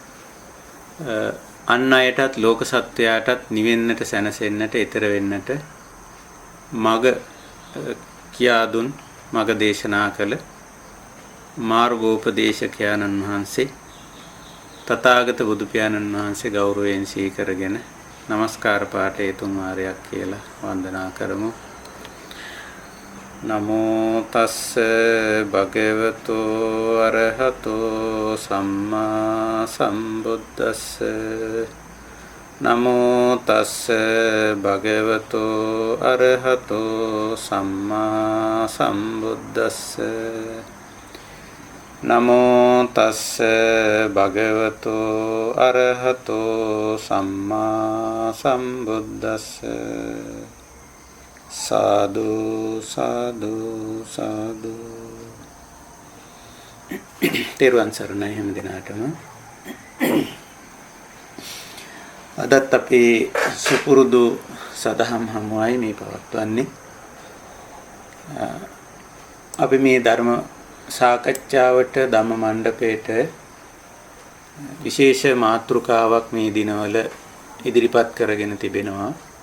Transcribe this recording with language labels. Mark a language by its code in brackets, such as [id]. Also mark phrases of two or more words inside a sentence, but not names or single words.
[si] අන් අයටත් ලෝක සත්වයාටත් නිවෙන්නට සැනසෙන්නට ඊතර වෙන්නට මග කියා දුන් මග දේශනා කළ මාර්ගෝපදේශකයන්න් වහන්සේ තථාගත බුදු පියාණන් වහන්සේ ගෞරවයෙන් සීකරගෙන නමස්කාර පාඨය තුන් වාරයක් කියලා වන්දනා කරමු. [pi] නමෝ තස්ස භගවතු අරහතෝ සම්මා සම්බුද්දස්ස නමෝ තස්ස භගවතු අරහතෝ සම්මා සම්බුද්දස්ස නමෝ තස්ස භගවතු අරහතෝ සම්මා සම්බුද්දස්ස සාදු සාදු සාදු. [si] තෙරුවන් සරණයි හැම දිනාටම. අදත් අපේ සුපුරුදු සදහම් හමුවයි මේ පවත්වන්නේ. අපි මේ ධර්ම සාකච්ඡාවට ධම්ම මණ්ඩපයේට විශේෂ මාතෘකාවක් මේ දිනවල ඉදිරිපත් කරගෙන තිබෙනවා.